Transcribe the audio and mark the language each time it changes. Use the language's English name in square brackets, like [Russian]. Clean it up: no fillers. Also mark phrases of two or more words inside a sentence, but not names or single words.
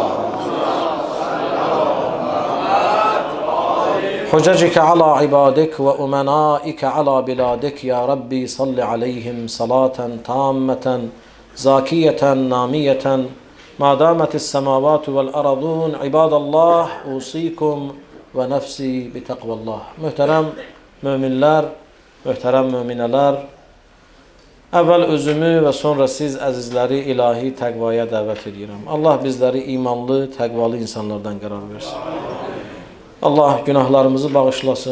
[Arabic] حججك على عبادك وأمنائك على بلادك يا ربي صل عليهم صلاة تامة زاكية نامية ما دامت السماوات والأرضون. عباد الله أوصيكم ونفسي بتقوى الله. [Azerbaijani] Muhterem müminler, muhterem mümineler, evvel özümü ve sonra siz əzizləri ilahi təqvaya dəvət edirəm. Allah bizləri imanlı, təqvalı insanlardan qərar versin. Allah günahlarımızı bağışlasın.